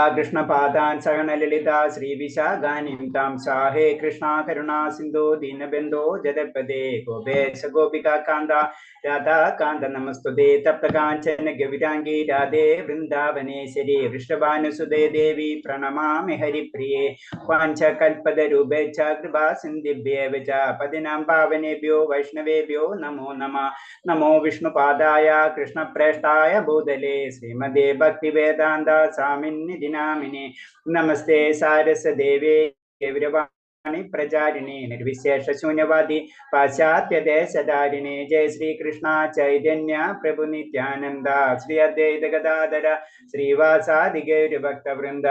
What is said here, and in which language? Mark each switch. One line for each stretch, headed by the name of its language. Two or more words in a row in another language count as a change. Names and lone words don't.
Sanskrit: കൃഷ്ണപാദാൻ സഹന ലളിത ശ്രീവിശാഖാനിം താം സാഹേ കൃഷ്ണ കരുണാ സിന്ധു ദീനബന്ധോ ജഗത്പദേ ഗോപേശ ഗോപികാ കാന്ത രാധാകാന്ത നമസ്തുതേ തപ്തകാഞ്ചന ഗൗരാംഗീ രാധേ വൃന്ദാവനേശ്വരി വൃഷഭാനുസുതേ ദേവി പ്രണമാമി ഹരിപ്രിയേ വാഞ്ചകൽപതരൂപേച്ഛ കൃപാ സിന്ധിഭ്യേവ ച പതിനാം പാവനേഭ്യോ വൈഷ്ണവേഭ്യോ നമോ നമഃ. നമോ വിഷ്ണുപാദായ കൃഷ്ണപ്രേഷ്ഠായ ഭൂതലേ ശ്രീമദേ ഭക്തിവേദാന്ത സ്വാമിന്നിധി നാമിനെ നമസ്തേ സാരസ്വദേവേ ഗൗരവാണി പ്രചാരിണേ നിർവിശേഷ ശൂന്യവാദി പാശ്ചാത്യദേശധാരിണേ ജയ ശ്രീകൃഷ്ണ ചൈതന്യ പ്രഭു നിത്യാനന്ദ ശ്രീ അദ്വൈത ഗദാധര ശ്രീവാസാദി ഗൗരഭക്തവൃന്ദ.